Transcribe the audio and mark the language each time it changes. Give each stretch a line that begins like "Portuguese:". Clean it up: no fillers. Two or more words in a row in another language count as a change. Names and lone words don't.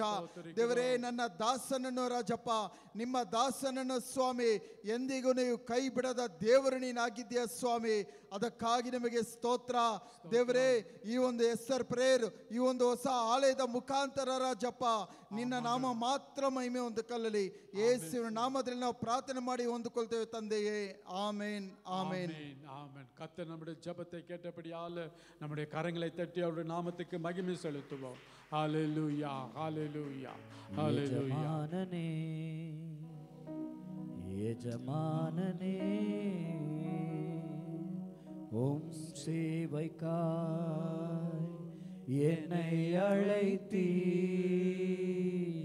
Kannada: ದೇವರೇ, ನನ್ನ ದಾಸನನ್ನು ರಾಜಪ್ಪ, ನಿಮ್ಮ ದಾಸನನ್ನು ಸ್ವಾಮಿ ಎಂದಿಗೂ ನೀವು ಕೈ ಬಿಡದ ದೇವರು ನೀನಾಗಿದ್ದೀಯ ಸ್ವಾಮಿ. ಅದಕ್ಕಾಗಿ ನಿಮಗೆ ಸ್ತೋತ್ರ. ದೇವರೇ, ಈ ಒಂದು ಎಸ್ತರ್ ಪ್ರೇಯರ್, ಈ ಒಂದು ಹೊಸ ಆಲಯದ ಮುಖಾಂತರ ರಾಜಪ್ಪ ನಿನ್ನ ನಾಮ ಮಾತ್ರ ಮಹಿಮೆ ಹೊಂದಿಕೊಳ್ಳಲಿ. ಯೇಸುವಿನ ನಾಮದಲ್ಲಿ ನಾವು ಪ್ರಾರ್ಥನೆ ಮಾಡಿ ಹೊಂದಿಕೊಳ್ತೇವೆ ತಂದೆಯೇ.
Tamil: ஆமென் ஆமென் ஆமென். கர்த்தர் நம்முடைய ஜெபத்தை கேட்டபடியால் நம்முடைய கரங்களை தட்டி அவருடைய நாமத்துக்கு மகிமை செலுத்துவோம். ஹalleluya ஹalleluya ஹalleluya. எஜமானனே உம் சேவைக்காய் என்னை அழைத்தீர்.